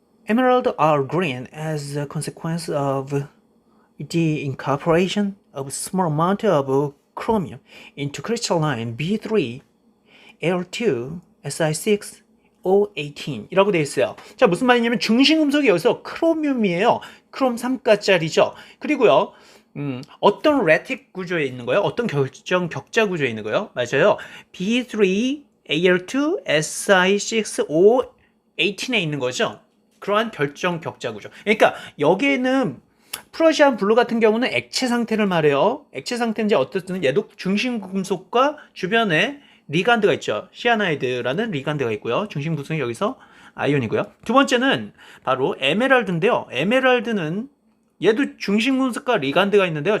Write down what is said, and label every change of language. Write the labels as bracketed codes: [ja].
[en] Emerald are green as a consequence of the incorporation of small amount of chromium into crystalline B3, Al2, Si6, O18 [ko] 이라고 되어 있어요. 자, 무슨 말이냐면 중심 금속이 여기서 크로뮴이에요. 크롬 3가짜리죠. 그리고요. 어떤 레틱 구조에 있는 거예요? 어떤 결정 격자 구조에 있는 거예요? 맞아요. B3, Al2, Si6, O18에 있는 거죠. 그러한 결정 격자 구조. 그러니까 여기에는 프러시안 블루 같은 경우는 액체 상태를 말해요. 액체 상태인지 어떻든 얘도 중심 금속과 주변에 리간드가 있죠. 시아나이드라는 리간드가 있고요. 중심 금속이 여기서 아이온이고요. 두 번째는 바로 에메랄드인데요. 에메랄드는 얘도 중심 금속과 리간드가 있는데요.